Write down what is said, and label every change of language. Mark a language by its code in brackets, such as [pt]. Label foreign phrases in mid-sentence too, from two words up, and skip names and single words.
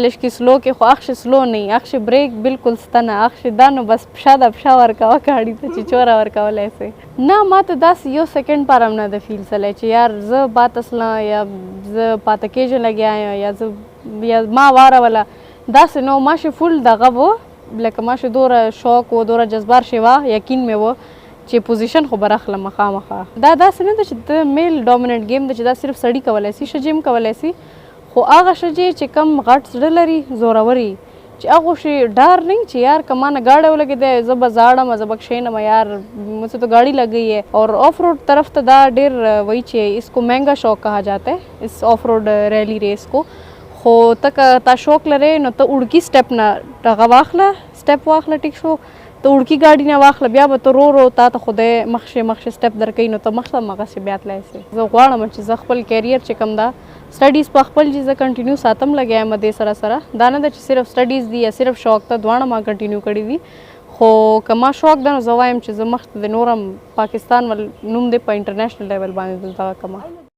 [ps] لږ سلو کې خو اخښې سلو نه اخښې بریک بالکل سته نه اخښې دا نو بس پښه ده پښه ورکوه ګاډي ته چې چوره ورکولی سې نه ما ته داسې یو سیکنډ پاره هم نه ده فیل سلی چې یار زه پاته سله یا زه پاته کېږم لګیا یم یا زه یا ما واروله داسې نو ماشې فل دغه و لکه ماشې دوره شوق و دوره جذبار شی وه یقین مې و چې پوزیشن خو به راخلم مخامخه. دا داسې نه ده چې ته [en] male dominant game [ps] ده چې دا صرف سړي کولی سي ښځې هم کولی سي خو هغه ښځې چې کم غټ زړه لري زورور وي چې هغو شي ډار نه چې یار که ما نه ګاډی ولګېدی زه به زاړم زه به کښېنم [ur] یار مجھے تو گاڑی لگ گئی ہے. [ps] اور [en] off road [ps] طرف ته دا ډېر وایي چې [ur] اس کو مہنگا شوق کہا جاتا ہے اس آف روڈ ریلی ریس کو [ps] خو ته که تا شوق لرې نو ته وړکي سټپ نه هغه واخله سټپ واخله ټیک شو ته وړکي ګاډي نه واخله بیا به ته رو رو تا ته خدای مخشې سټپ درکوي نو ته مخته هم هغسې بیا تلی سې. زه غواړم چې زه خپل کیریر چې کوم ده سټډیز په خپل چې زه کنټینیو ساتم لګیا یم دې سره سره دا نه ده چې صرف سټډیز دي یا صرف شوق ته دواړه ما کنټینیو کړي دي خو که ما شوق ده نو زه وایم چې زه مخته د نور هم پاکستان نوم دی په [en] international level [ps] باندې دلته کما.